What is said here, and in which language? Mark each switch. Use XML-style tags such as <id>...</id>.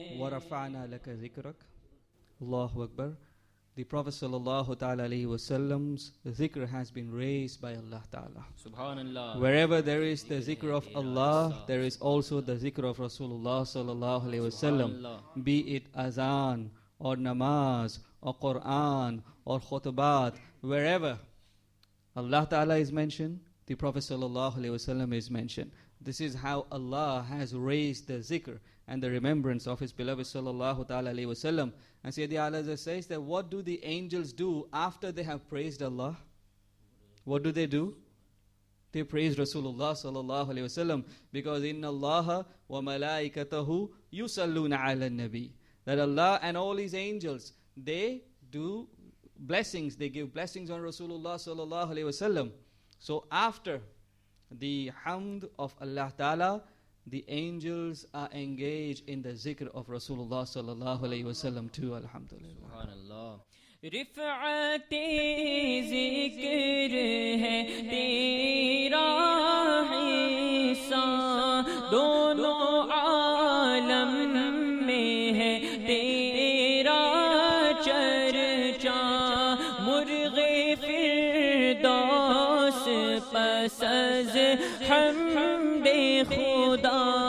<ar>وَرَفَعْنَا لَكَ ذِكْرَكَ Allahu Akbar.</ar> <en>The Prophet sallallahu ta'ala alayhi wasallam's zikr has been raised by Allah ta'ala. Subhanallah. Wherever there is the zikr of Allah, there is also the zikr of Rasulullah sallallahu alayhi wasallam. Be it azan or namaz or Quran or khutbat, wherever Allah ta'ala is mentioned, the Prophet sallallahu alayhi wasallam is mentioned. This is how Allah has raised the zikr and the remembrance of His beloved sallallahu ta'ala alayhi wasallam. And Sayyidi A'la says that what do the angels do after they have praised Allah? What do? They praise Rasulullah sallallahu alayhi wasallam, because</en> <ar>inna Allaha wa malaikatahu yusalluna ala nabi.</ar> <en>That Allah and all His angels, they do blessings, they give blessings on Rasulullah sallallahu alayhi wasallam. So after the hamd of Allah Ta'ala, the angels are engaged in the zikr of Rasulullah sallallahu alayhi wasallam too. Alhamdulillah. Subhanallah.</en> <ur>رفعت ذکر ہے تیرا حصہ دونوں عالم میں ہے تیرا چرچا مرغ فردوس پس از حمد خدا</ur>